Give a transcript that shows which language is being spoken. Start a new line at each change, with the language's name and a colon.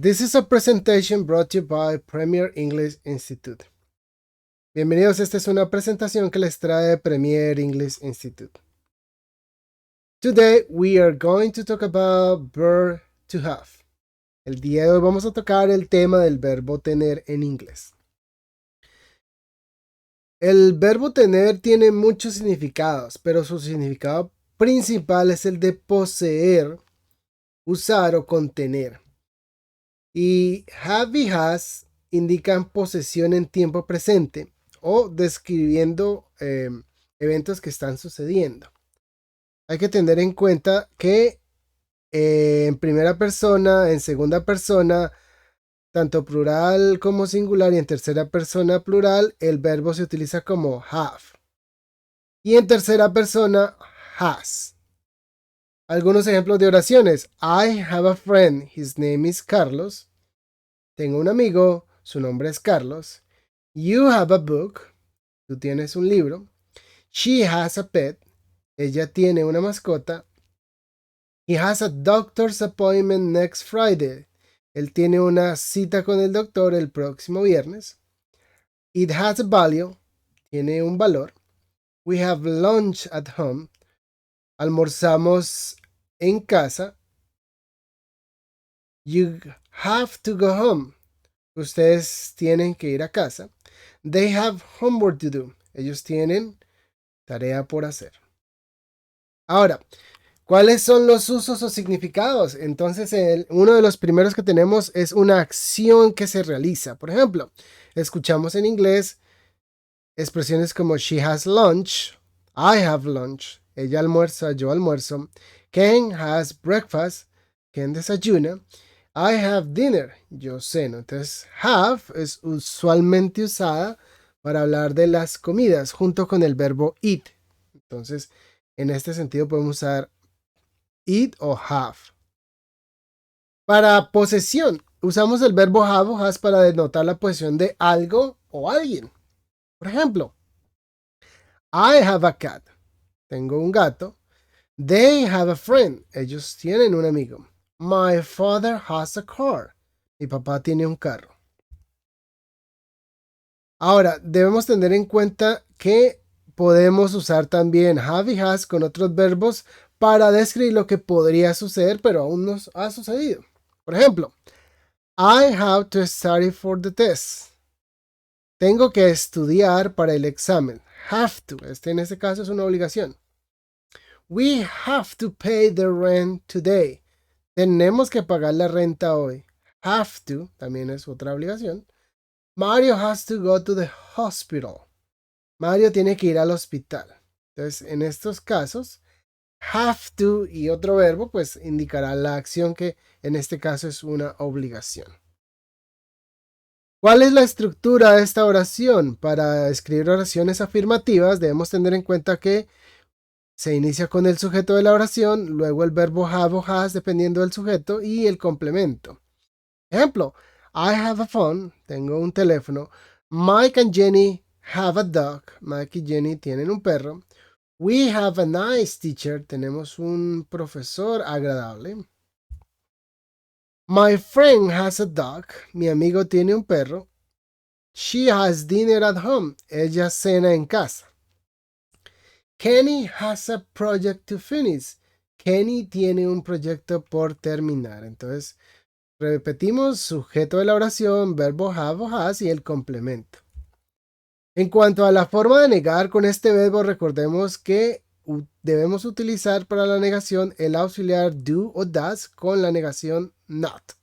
English: This is a presentation brought to you by Premier English Institute.
Spanish: Bienvenidos, esta es una presentación que les trae Premier English Institute.
English: Today we are going to talk about verb to have.
Spanish: El día de hoy vamos a tocar el tema del verbo tener en inglés. El verbo tener tiene muchos significados, pero su significado principal es el de poseer, usar o contener. Y have y has indican posesión en tiempo presente o describiendo eventos que están sucediendo. Hay que tener en cuenta que en primera persona, en segunda persona, tanto plural como singular y en tercera persona plural, el verbo se utiliza como have. Y en tercera persona, has. Algunos ejemplos de oraciones.
English: I have a friend, his name is Carlos.
Spanish: Tengo un amigo, su nombre es Carlos.
English: You have a book,
Spanish: tú tienes un libro.
English: She has a pet,
Spanish: ella tiene una mascota.
English: He has a doctor's appointment next Friday,
Spanish: él tiene una cita con el doctor el próximo viernes.
English: It has a value,
Spanish: tiene un valor.
English: We have lunch at home,
Spanish: almorzamos en casa.
English: You have to go home,
Spanish: ustedes tienen que ir a casa.
English: They have homework to do,
Spanish: ellos tienen tarea por hacer. Ahora, ¿cuáles son los usos o significados? Entonces, uno de los primeros que tenemos es una acción que se realiza. Por ejemplo, escuchamos en inglés expresiones como
English: she has lunch, I have lunch,
Spanish: ella almuerza, yo almuerzo.
English: Ken has breakfast,
Spanish: Ken desayuna.
English: I have dinner,
Spanish: yo ceno. Entonces, have es usualmente usada para hablar de las comidas junto con el verbo eat. Entonces, en este sentido podemos usar eat o have. Para posesión, usamos el verbo have o has para denotar la posesión de algo o alguien. Por ejemplo,
English: I have a cat.
Spanish: Tengo un gato.
English: They have a friend.
Spanish: Ellos tienen un amigo.
English: My father has a car.
Spanish: Mi papá tiene un carro. Ahora, debemos tener en cuenta que podemos usar también have y has con otros verbos para describir lo que podría suceder, pero aún no ha sucedido. Por ejemplo,
English: I have to study for the test.
Spanish: Tengo que estudiar para el examen. Have to. En este caso es una obligación.
English: We have to pay the rent today.
Spanish: Tenemos que pagar la renta hoy. Have to también es otra obligación.
English: Mario has to go to the hospital.
Spanish: Mario tiene que ir al hospital. Entonces, en estos casos, have to y otro verbo, pues indicará la acción que en este caso es una obligación. ¿Cuál es la estructura de esta oración? Para escribir oraciones afirmativas debemos tener en cuenta que se inicia con el sujeto de la oración, luego el verbo have o has dependiendo del sujeto y el complemento. Ejemplo,
English: I have a phone,
Spanish: tengo un teléfono.
English: Mike and Jenny have a dog,
Spanish: Mike y Jenny tienen un perro.
English: We have a nice teacher,
Spanish: tenemos un profesor agradable.
English: My friend has a dog,
Spanish: mi amigo tiene un perro.
English: She has dinner at home,
Spanish: ella cena en casa.
English: Kenny has a project to finish,
Spanish: Kenny tiene un proyecto por terminar. Entonces, repetimos sujeto de la oración, verbo have o has y el complemento. En cuanto a la forma de negar con este verbo, recordemos que debemos utilizar para la negación el auxiliar do o does con la negación not.